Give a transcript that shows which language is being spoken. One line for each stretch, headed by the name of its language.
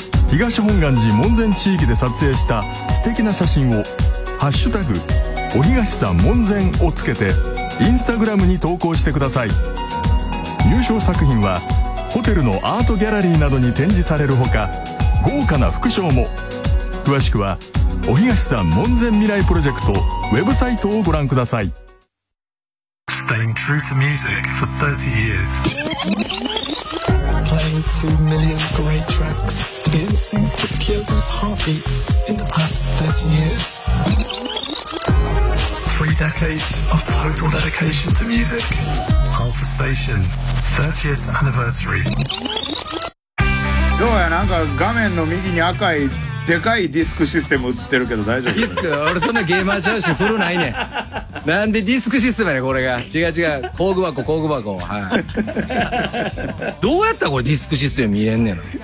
Japanese: 東本願寺門前地域で撮影した素敵な写真をハッシュタグお東さん門前をつけてインスタグラムに投稿してください。入賞作品はホテルのアートギャラリーなどに展示されるほか、豪華な副賞も。詳しくはお東さん門前未来プロジェクトウェブサイトをご覧ください。
English: Staying true to music for 30 years. Playing 2 million great tracks to be in sync with Kyoto's heartbeats in the past 30 years. 3 decades of total dedication to musicAlpha Station 30th anniversary.
Japanese: どうやなんか画面の右に赤いでかいディスクシステム映ってるけど大丈夫？ディスク俺そんなゲーマーちゃうし古ないねん。なんでディスクシステムやねこれが。違う違う工具箱工具箱はい。どうやったらこれディスクシステム見れんねんの。